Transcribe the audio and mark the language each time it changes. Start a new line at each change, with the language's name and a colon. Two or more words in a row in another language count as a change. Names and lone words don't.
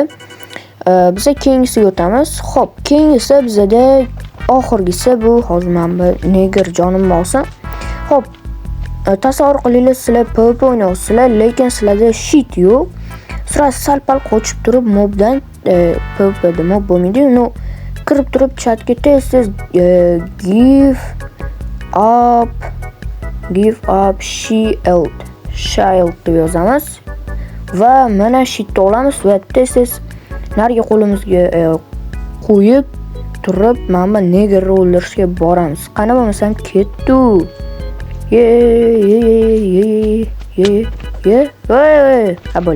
Uzbek: Biz keyingisiga o'tamiz. Xo'p, keyingisi bizda oxirgisi bu hozir men bu neger jonim olsin. Xo'p, tasavvur qilinglar, sizlar PvP o'ynayapsizlar, lekin sizlarda shit yo'q. Sal-pal qochib turib mobdan PvPda mob bo'lmaydi. No, kirib turib chatga tez
English: give up shield
Uzbek: deb yozamiz va mana shitni olamiz va tez nariga qo'limizga qo'yib turib mana negerni o'ldirishga boramiz. Qani bo'lmasam ketdi. Abul.